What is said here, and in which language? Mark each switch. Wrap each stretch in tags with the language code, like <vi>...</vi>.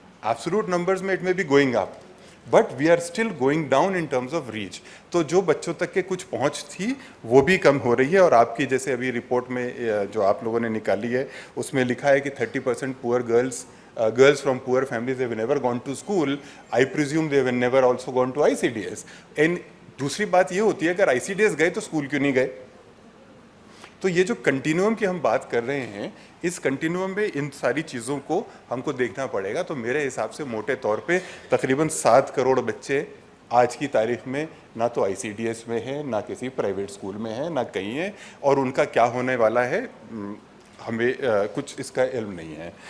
<en>Absolute numbers में it may be going up, but we are still going down in terms of reach.</en> <hi>तो जो बच्चों तक के कुछ पहुंच थी वो भी कम हो रही है। और आपकी जैसे अभी रिपोर्ट में जो आप लोगों ने निकाली है उसमें लिखा है कि 30%</hi> <en>Poor girls from poor families have never gone to school. I presume they have never also gone to ICDS. And</en> <hi>दूसरी बात ये होती है अगर ICDS गए तो स्कूल क्यों नहीं गए? तो ये जो कंटिन्यूम की हम बात कर रहे हैं, इस कंटिन्यूम में इन सारी चीज़ों को हमको देखना पड़ेगा। तो मेरे हिसाब से मोटे तौर पे तकरीबन 7 करोड़ बच्चे आज की तारीख में ना तो ICDS में है, ना किसी प्राइवेट स्कूल में है, ना कहीं है, और उनका क्या होने वाला है हमें कुछ इसका इल्म नहीं है।</hi>